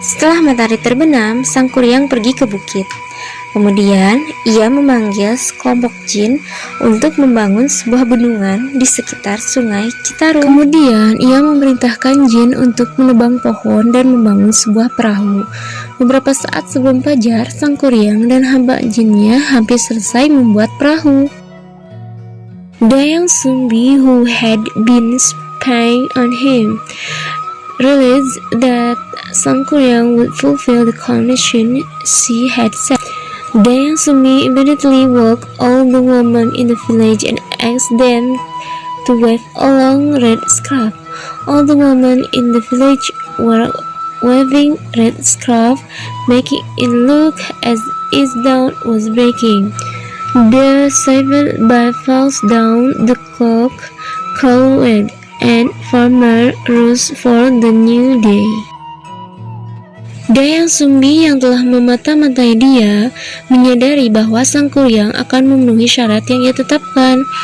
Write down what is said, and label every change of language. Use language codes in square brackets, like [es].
[id] Setelah matahari terbenam, Sangkuriang pergi ke bukit. Kemudian, ia memanggil sekelompok jin untuk membangun sebuah bendungan di sekitar sungai Citarum. Kemudian, ia memerintahkan jin untuk menebang pohon dan membangun sebuah perahu. Beberapa saat sebelum fajar, Sangkuriang dan hamba jinnya hampir selesai membuat perahu. [en] Dayang Sumbi, who had been spying on him, realized that Sangkuriang would fulfill the condition she had set. Dayang Sumbi immediately woke all the women in the village and asked them to wave a long red scarf. All the women in the village were waving red scarf, making it look as if dawn was breaking. The seventh bar falls down, the cock crowed, and farmer rose for the new day. [id] Dayang Sumbi yang telah memata-matai dia menyadari bahwa Sangkuriang akan memenuhi syarat yang ia tetapkan.